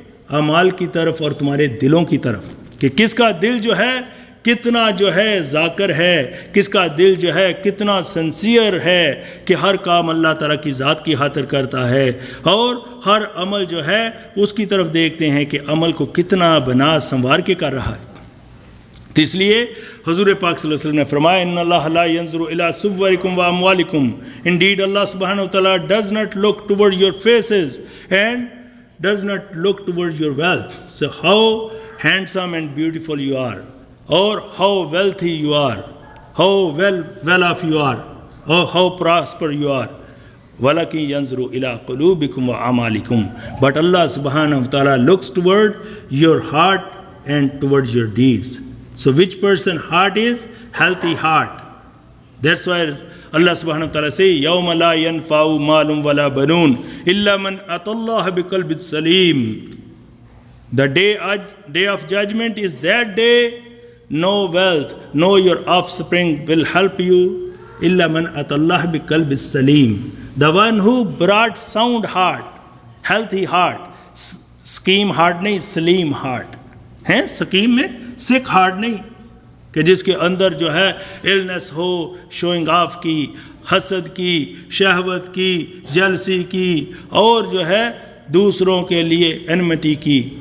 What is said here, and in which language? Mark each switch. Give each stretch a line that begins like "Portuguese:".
Urdu: اعمال کی طرف اور تمہارے دلوں کی طرف، کہ کس کا دل جو ہے کتنا جو ہے ذاکر ہے، کس کا دل جو ہے کتنا سنسیئر ہے کہ ہر کام اللہ تعالیٰ کی ذات کی خاطر کرتا ہے، اور ہر عمل جو ہے اس کی طرف دیکھتے ہیں کہ عمل کو کتنا بنا سنوار کے کر رہا ہے۔ تو اس لیے حضور پاک صلی اللہ علیہ وسلم نے فرمایا
Arabic: ان اللہ لا ينظر الى صورکم و اموالکم،
English: indeed Allah subhanahu wa ta'ala does not look toward your faces and does not look towards your wealth. So how handsome and beautiful you are, or how wealthy you are, how well off you are, or how prosper you are.
Arabic: وَلَكِنْ يَنْظُرُ إِلَىٰ قُلُوبِكُمْ وَأَعْمَالِكُمْ.
English: But Allah subhanahu wa ta'ala looks toward your heart and towards your deeds. So which person heart is? Healthy heart. That's why Allah subhanahu wa ta'ala say,
Arabic: يَوْمَ لَا يَنْفَعُ مَالٌ وَلَا بَنُونَ إِلَّا مَنْ أَتَى اللَّهَ بِقَلْبٍ سَلِيمٍ.
English: The day of judgment is that day. No wealth, no your offspring will help you.
Arabic: إِلَّا مَنْ أَتَى اللَّهَ بِقَلْبٍ سَلِيمٍ.
English: The one who brought sound heart, healthy heart.
Urdu: Scheme heart نہیں, سلیم heart ہے. سکیم میں سکھ ہارٹ نہیں کہ جس کے اندر جو ہے illness ہو, شوئنگ آف کی, حسد کی, شہوت کی, جلسی کی, اور جو ہے دوسروں کے لیے انمٹی کی.